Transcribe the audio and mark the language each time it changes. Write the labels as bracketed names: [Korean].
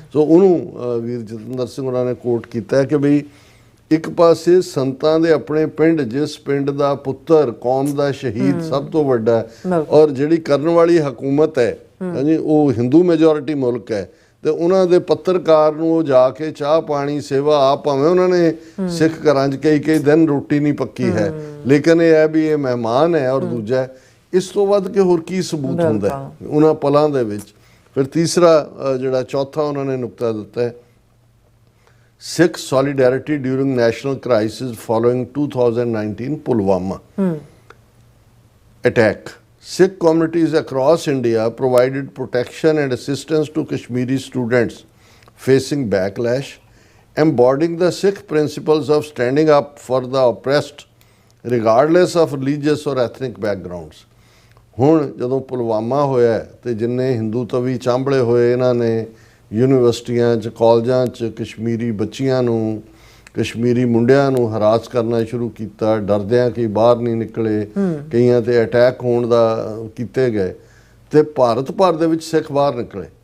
[Punjabi] ਸੋ ਉਹਨੂੰ ਵੀਰ ਜਤਿੰਦਰ ਸਿੰਘ ਉਹਨਾਂ ਨੇ ਕੋਟ ਕੀਤਾ ਕਿ ਵੀ ਇੱਕ ਪਾਸੇ ਸੰਤਾਂ ਦੇ ਆਪਣੇ ਪਿੰਡ, ਜਿਸ ਪਿੰਡ ਦਾ ਪੁੱਤਰ ਕੌਮ ਦਾ ਸ਼ਹੀਦ ਸਭ ਤੋਂ ਵੱਡਾ, ਔਰ ਜਿਹੜੀ ਕਰਨ ਵਾਲੀ ਹਕੂਮਤ ਹੈ ਹਾਂਜੀ ਉਹ ਹਿੰਦੂ ਮੈਜੋਰਿਟੀ ਮੁਲਕ ਹੈ, ਤੇ ਉਹਨਾਂ ਦੇ ਪੱਤਰਕਾਰ ਨੂੰ ਉਹ ਜਾ ਕੇ ਚਾਹ ਪਾਣੀ ਸੇਵਾ ਆਪ, ਭਾਵੇਂ ਉਹਨਾਂ ਨੇ ਸਿੱਖ ਘਰਾਂ 'ਚ ਕਈ ਦਿਨ ਰੋਟੀ ਨਹੀਂ ਪੱਕੀ ਹੈ, ਲੇਕਿਨ ਇਹ ਹੈ ਵੀ ਇਹ ਮਹਿਮਾਨ ਹੈ। ਔਰ ਦੂਜਾ ਇਸ ਤੋਂ ਵੱਧ ਕੇ ਹੋਰ ਕੀ ਸਬੂਤ ਹੁੰਦਾ ਉਹਨਾਂ ਪਲਾਂ ਦੇ ਵਿੱਚ। ਫਿਰ ਤੀਸਰਾ ਜਿਹੜਾ ਚੌਥਾ ਉਹਨਾਂ ਨੇ ਨੁਕਤਾ ਦਿੱਤਾ ਹੈ [English] Sikh solidarity during national crisis following 2019 Pulwama attack. Sikh communities across India provided protection and assistance to Kashmiri students facing backlash, embodying the Sikh principles of standing up for the oppressed regardless of religious or ethnic backgrounds. [Punjabi] ਹੁਣ ਜਦੋਂ ਪੁਲਵਾਮਾ ਹੋਇਆ ਤੇ ਜਿੰਨੇ ਹਿੰਦੂ ਤਵੀ ਚਾਂਬਲੇ ਹੋਏ ਇਹਨਾਂ ਨੇ ਯੂਨੀਵਰਸਿਟੀਆਂ 'ਚ ਕਾਲਜਾਂ 'ਚ ਕਸ਼ਮੀਰੀ ਬੱਚੀਆਂ ਨੂੰ ਕਸ਼ਮੀਰੀ ਮੁੰਡਿਆਂ ਨੂੰ ਹਰਾਸ ਕਰਨਾ ਸ਼ੁਰੂ ਕੀਤਾ, ਡਰਦਿਆਂ ਕਿ ਬਾਹਰ ਨਹੀਂ ਨਿਕਲੇ, ਕਈਆਂ ਤੇ ਅਟੈਕ ਹੋਣ ਦਾ ਕੀਤੇ ਗਏ ਤੇ ਭਾਰਤ ਭਰ ਦੇ ਵਿੱਚ ਸਿੱਖ ਬਾਹਰ ਨਿਕਲੇ।